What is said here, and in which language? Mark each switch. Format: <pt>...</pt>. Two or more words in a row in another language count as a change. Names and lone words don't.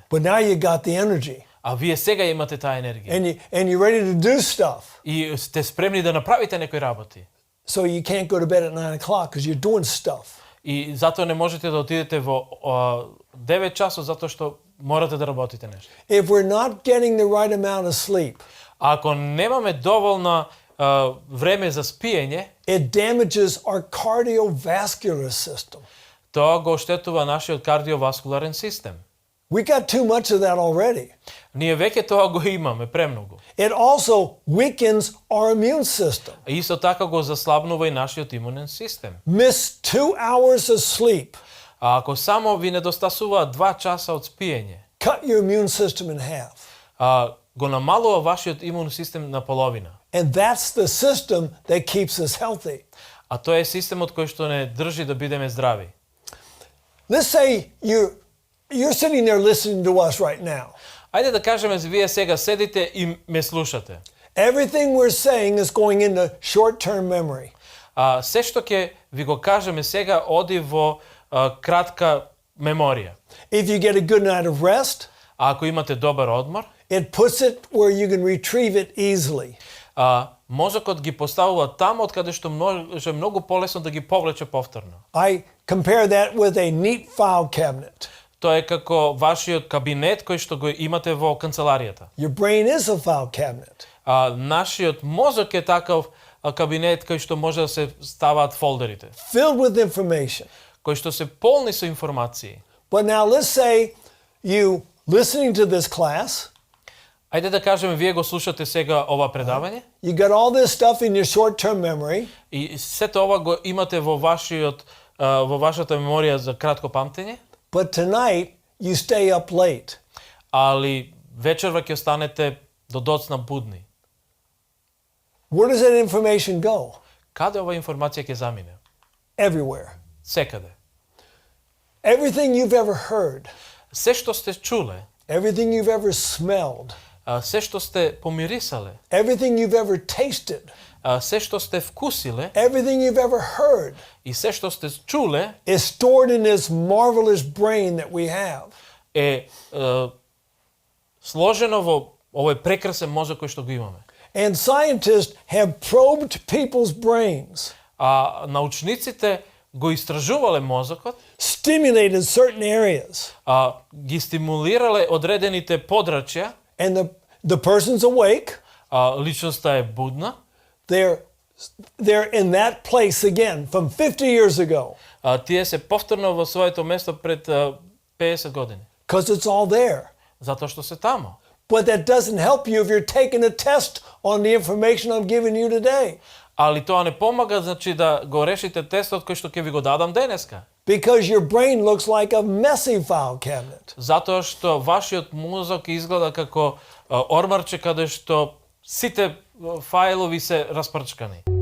<en>But now you got the energy</en> <mk>А вие сега имате таа енергија</mk> <en>and you're ready to do stuff.</en> <mk>и сте спремни да направите некои работи.</mk> <en>So you can't go to bed at 9 o'clock because you're doing stuff.</en> <mk>И затоа не можете да отидете во 9 часот затоа што морате да работите нешто.</mk> <en>If we're not getting the right amount of sleep,</en> <mk>А ако немаме доволно време за спиење,</mk> <en>it damages our cardiovascular system.</en> <mk>тоа го оштетува нашиот кардиоваскуларен систем.</mk> <en>We got too much of that already.</en> <mk>Ние веќе тоа го имаме премногу.</mk> <en>It also weakens our immune system.</en> <mk>А исто така го заслабнува и нашиот имунен систем.</mk> <en>Miss 2 hours of sleep,</en> <mk>А ако само ви недостасува 2 часа од спиење,</mk> <en>cut your immune system in half.</en> <mk>го намалува вашиот имун систем на половина.</mk> <en>And that's the system that keeps us healthy.</en> <mk>А тоа е системот кој што не држи да бидеме здрави.</mk> <en>Let's say you're sitting there listening to us right now.</en> <mk>Ајде да кажеме, вие сега седите и ме слушате.</mk> <en>Everything we're saying is going into short-term memory.</en> <mk>Се што ќе ви го кажеме сега оди во кратка меморија.</mk> <en>If you get a good night of rest,</en> <mk>А ако имате добар одмор,</mk> <en>it puts it where you can retrieve it easily.</en> <mk>мозокот ги поставува таму од каде што може многу полесно да ги повлече повторно.</mk> <en>I compare that with a neat file cabinet.</en> <mk>Тоа е како вашиот кабинет кој што го имате во канцеларијата.</mk> <en>Your brain is a file cabinet.</en> <mk>Нашиот мозок е таков кабинет кој што може да се ставаат фолдерите,</mk> <en>Filled with information.</en> <mk>кои што се полни со информации.</mk> <en>But now let's say you listening to this class,</en> <mk>Ајде да кажеме, вие го слушате сега ова предавање</mk> <en>you got all this stuff in your short-term memory,</en> <mk>и сето ова го имате во вашата меморија за кратко памтење,</mk> <en>but tonight you stay up late.</en> <mk>али вечерва ќе останете до доцна будни.</mk> <en>Where does that information go?</en> <mk>Каде ова информација ќе замине?</mk> <en>Everywhere.</en> <mk>Секаде.</mk> <en>Everything you've ever heard,</en> <mk>Се што сте чуле,</mk> <en>everything you've ever smelled,</en> <mk>се што сте помирисале,</mk> <en>everything you've ever tasted,</en> <mk>се што сте вкусиле</mk> <en>everything you've ever heard</en> <mk>и се што сте чуле</mk> <en>is stored in this marvelous brain that we have.</en> <mk>е сложено во овој прекрасен мозок кој што го имаме.</mk> <en>And scientists have probed people's brains,</en> <mk>А научниците го истражувале мозокот,</mk> <en>stimulated certain areas,</en> <mk>ги стимулирале одредените подрачја,</mk> <en>and the person's awake.</en> <mk>личноста е будна,</mk> <en>They're in that place again from 50 years ago</en> <mk>тие се повторно во своето место пред 50 години,</mk> <en>because it's all there.</en> <mk>затоа што се тамо.</mk> <en>But that doesn't help you if you're taking a test on the information I'm giving you today,</en> <mk>Али тоа не помага, значи да го решите тестот кој што ќе ви го дадам денеска.</mk> <en>because your brain looks like a messy file cabinet.</en> <mk>Затоа што вашиот мозок изгледа како ормарче каде што сите фајлови се распрчкани.</mk>